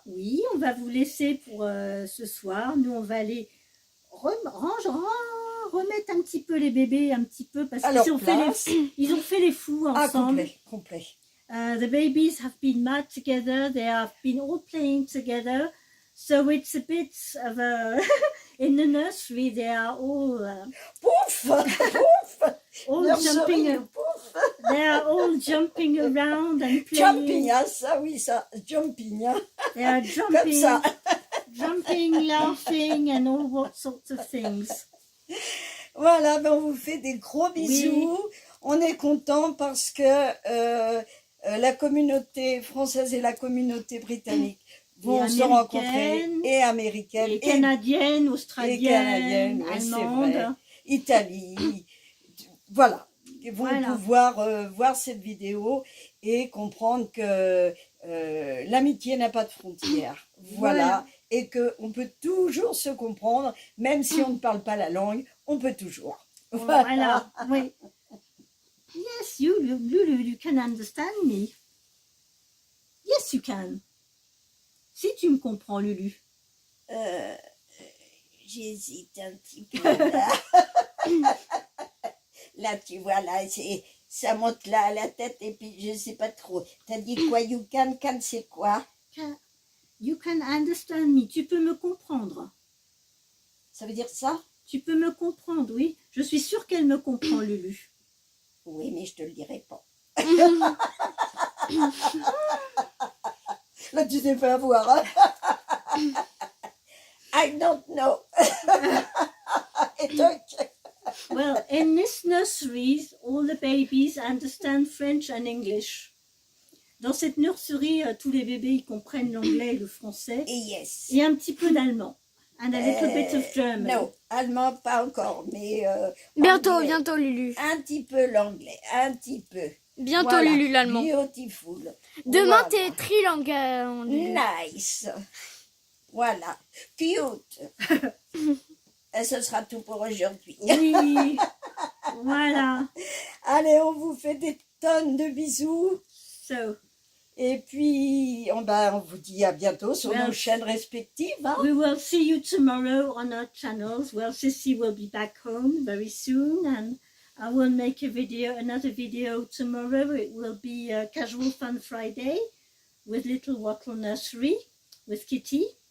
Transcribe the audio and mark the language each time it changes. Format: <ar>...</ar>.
<fr>Oui, on va vous laisser pour ce soir. Nous, on va aller remettre un petit peu les bébés, un petit peu, parce qu'ils ont fait les fous ensemble. Ah, complet.</fr> <en>The babies have been mad together. They have been all playing together. So it's a bit of a... In the nursery, they are all... Pouf! Pouf! All jumping... Pouf!</en> <fr>They are all jumping around and playing.</fr> <en>Jumping,</en> <fr>hein, ça oui, ça. Jumping, hein.</fr> <en>They are jumping.</en> <fr>Comme ça.</fr> <en>Jumping, laughing and all sorts of things.</en> <fr>Voilà, ben on vous fait des gros bisous. Oui. On est content parce que la communauté française et la communauté britannique vont se rencontrer, et américaines, et canadiennes, australiennes, allemandes, Italie, voilà. Ils vont pouvoir voir cette vidéo et comprendre que l'amitié n'a pas de frontières. Voilà. Et qu'on peut toujours se comprendre, même si on ne parle pas la langue, on peut toujours. Voilà. Oui.</fr> <en>Yes, Lulu, you can understand me. Yes, you can.</en> <fr>Si tu me comprends, Lulu. J'hésite un petit peu là. Là, tu vois, là, ça monte là à la tête et puis je sais pas trop. T'as dit quoi,</fr> <en>you can</en> <fr>c'est quoi?</fr> <en>You can understand me.</en> <fr>Tu peux me comprendre. Ça veut dire ça? Tu peux me comprendre, oui. Je suis sûre qu'elle me comprend, Lulu. Oui, mais je te le dirai pas. Là, tu t'es fait avoir. Hein?</fr> <en>I don't know.</en> <fr>Et donc...</fr> <en>Well, in this nursery, all the babies understand French and English.</en> <fr>Dans cette nurserie, tous les bébés ils comprennent l'anglais et le français.</fr> <en>Yes.</en> <fr>Et un petit peu d'allemand.</fr> <en>And a little bit of German.</en> <fr>Non, allemand pas encore, mais... bientôt, Lulu. Un petit peu l'anglais, un petit peu. Bientôt, voilà. Lulu, l'allemand.</fr> <en>Beautiful.</en> <fr>Demain, t'es trilingue en Lulu.</fr> <en>Nice. Voilà. Cute.</en> <fr>Et ce sera tout pour aujourd'hui. Oui. Voilà. Allez, on vous fait des tonnes de bisous. Et puis, on vous dit à bientôt sur nos chaînes respectives. Hein?</fr> <en>We will see you tomorrow on our channels. Well, Sissy will be back home very soon and I will make another video tomorrow. It will be a Casual Fun Friday with Little Wattle Nursery, with Kitty.</en>